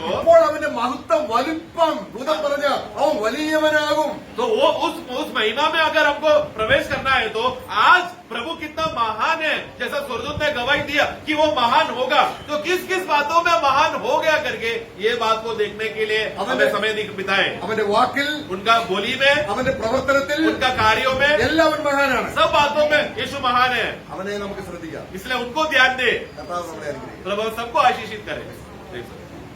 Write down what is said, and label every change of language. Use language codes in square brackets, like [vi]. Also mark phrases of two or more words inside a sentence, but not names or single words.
[ml] അപ്പോൾ അവന്റെ മഹത്വം വലിപ്പം ഭൂതം പറഞ്ഞ അവൻ വലിയവനാകും. [hi] तो वो उस महिमा में अगर हमको प्रवेश करना है तो आज प्रभु कितना महान है, जैसा स्वर्गदूत ने गवाही दिया कि वो महान होगा, तो किस किस बातों में महान हो गया करके ये बात को देखने के लिए हमें समय बिताए. [ml] അവന്റെ വാക്കിൽ, [hi] उनका बोली में, [ml] അവന്റെ പ്രവർത്തനത്തിൽ [hi] उनका कार्यों में, [ml] എല്ലാവൻ മഹാനാണ്. [hi] सब बातों में यीशु महान है. [ml] അവനെ നമുക്ക് ശ്രദ്ധിക്കാം. [hi] इसलिए उनको ध्यान दे. [ml] കർത്താവ് നമ്മളെ അനുഗ്രഹിക്കട്ടെ. [hi] प्रभु सबको आशीषित करे.